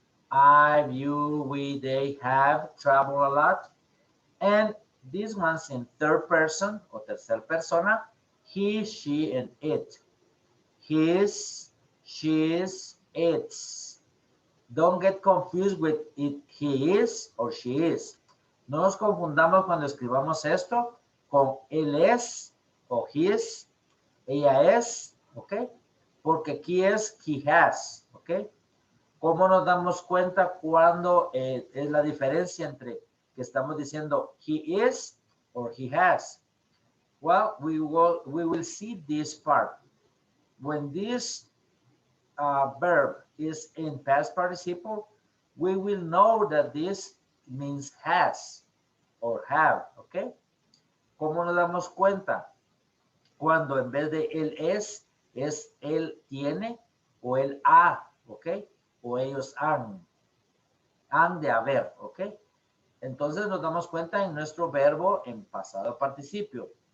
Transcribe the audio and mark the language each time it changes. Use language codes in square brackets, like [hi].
[en] I, you, we, they have traveled a lot. And these ones in third person or [es] tercer persona, [en] he, she, and it. His, she's, its. Don't get confused with it, he is or she is. [es] No nos confundamos cuando escribamos esto con él es o his, ella es, ¿ok? Porque aquí es [en] he has, [es] ¿ok? ¿Cómo nos damos cuenta cuando es la diferencia entre que estamos diciendo [en] he is or he has? Well, we will see this part. When this verb is in past participle, we will know that this means has or have, ¿ok? [es] ¿Cómo nos damos cuenta? Cuando en vez de él es él tiene o él ha, ¿ok? O ellos han de haber, ¿ok? Entonces nos damos cuenta en nuestro verbo en pasado participio.